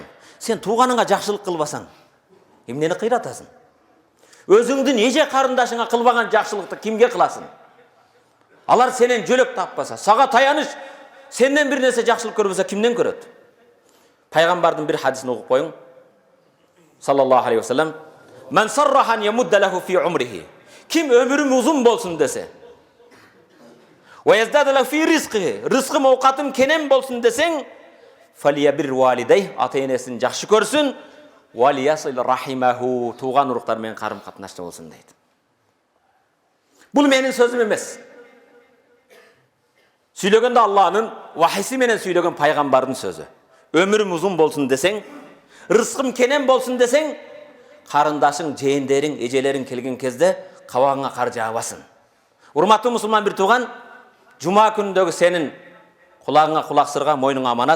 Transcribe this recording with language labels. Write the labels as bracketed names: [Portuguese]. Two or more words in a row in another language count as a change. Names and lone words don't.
[Kyrgyz] Сен тууганыңа жакшылык кылбасаң, эмнени кыйратасың? Өзүңдүн эже карындашыңа кылбаган жакшылыкты кимге кыласың? Алар сенен жөлөк таппаса, сага таяныш, сенден бир нерсе жакшылык көрбөсө кимден көрөт? Пайгамбардын бир хадисин угуп коюң. [Arabic] صلى الله عليه وسلم من سره أن يمد له في عمره." [Kyrgyz] Ким өмүрүм узун болсун десе, [Arabic] "ويزاد له في رزقه." [Kyrgyz] Рызкым, оокатым кенен болсун десең, [Arabic] "فليبر والديه." [Kyrgyz] Ата-энесин жакшы көрсүн. [Arabic] "وليصل رحمه." [Kyrgyz] Тууган уруктар менен карым катнашта болсун дейт. Бул менин сөзүм эмес. [Kazakh] Сөйлегенде Алланың вахиси менен сөйлеген пайғамбардың сөзі. Өмірім ұзын болсын десең, рызқым кенен болсын десең, қарындашың, жиендерің, ежелерің келген кезде қабағыңа қар жабасын. Урматтуу мұсылман бір туған, жұма күніндегі сенің құлағыңа құлақ сырға, мойныңа аманат.